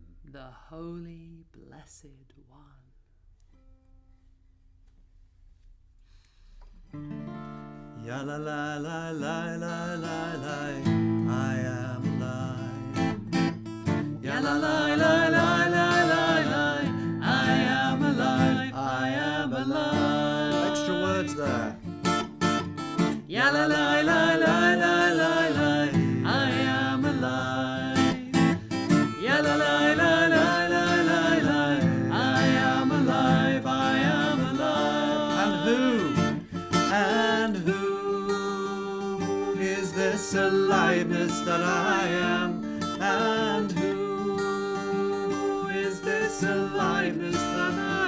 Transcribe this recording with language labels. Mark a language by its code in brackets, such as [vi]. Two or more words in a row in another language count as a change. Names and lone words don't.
[en] the Holy Blessed One? Ya la la la la la la la, I am alive. Ya la la la la la la la, I am alive. I am alive. Extra words there. Ya la la la la la la la, I am alive. Ya la la la la la la la, I am alive. I am alive. And who is this aliveness that I am? And who is this aliveness that I am?